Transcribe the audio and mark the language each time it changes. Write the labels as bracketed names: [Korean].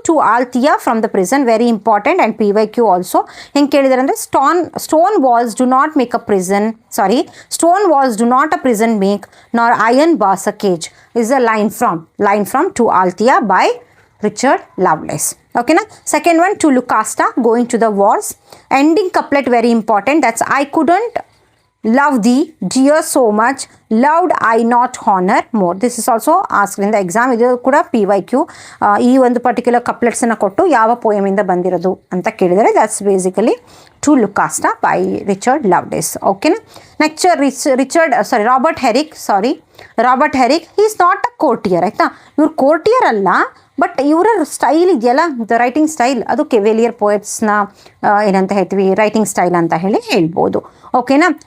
[English] To Althea from the prison, very important and PYQ also. [Kannada] ಹೆಂಗೆ ಕೇಳಿದ್ದಾರೆ ಅಂದರೆ [English] Stone walls do not make a prison, stone walls do not a prison make, nor iron bars a cage is a line from to Althea by Richard Lovelace. ಓಕೆನಾ. Second one, to Lucasta, going to the wars. Ending couplet very important, that's I couldn't love thee dear so much, loved I not honor more. This is also asked in the exam. [Kannada] ಇದು ಕೂಡ PYQ. ಈ ಒಂದು particular ಕಪ್ಲೆಟ್ಸನ್ನು ಕೊಟ್ಟು ಯಾವ ಪೋಯಮಿಂದ ಬಂದಿರೋದು ಅಂತ ಕೇಳಿದರೆ [English] That's basically to Lucasta by Richard Lovelace. [Kannada] ಓಕೆನಾ. [English] Next Robert Herrick, he is not a courtier. [Kannada] ಆಯಿತಾ, ಇವ್ರು ಕೋರ್ಟಿಯರ್ ಅಲ್ಲ, ಬಟ್ ಇವರ ಸ್ಟೈಲ್ ಇದೆಯಲ್ಲ, [English] the writing style, [Kannada] ಅದು ಕೆವೆಲಿಯರ್ ಪೋಯೆಟ್ಸ್ನ ಏನಂತ ಹೇಳ್ತೀವಿ ರೈಟಿಂಗ್ ಸ್ಟೈಲ್ ಅಂತ ಹೇಳ್ಬೋದು. ಓಕೆನಾ.